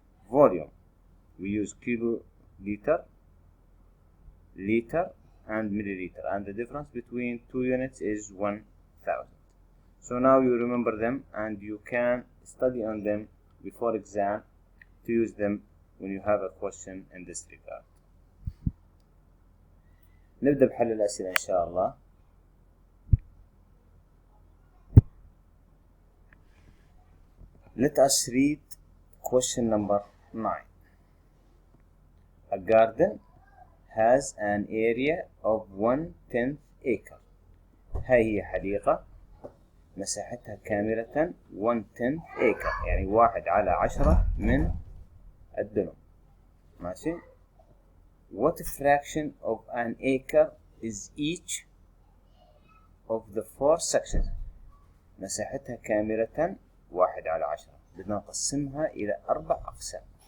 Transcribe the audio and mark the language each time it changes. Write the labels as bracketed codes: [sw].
[en] Volume we use kiloliter, liter and milliliter, and the difference between two units is 1000. So now you remember them and you can study on them before exam to use them when you have a question in this regard. [ar] نبدأ بحل الأسئلة إن شاء الله. [en] Let us read question number 9. A garden has an area of 1/10 acre. [ar] هاي هي حديقة مساحتها كاملة 1/10 acre، يعني 1/10 من الدنم. ماشي. [en] What fraction of an acre is each of the 4 sections? [ar] مساحتها كاملة 1/10. بدنا نقسمها إلى 4 أقسام.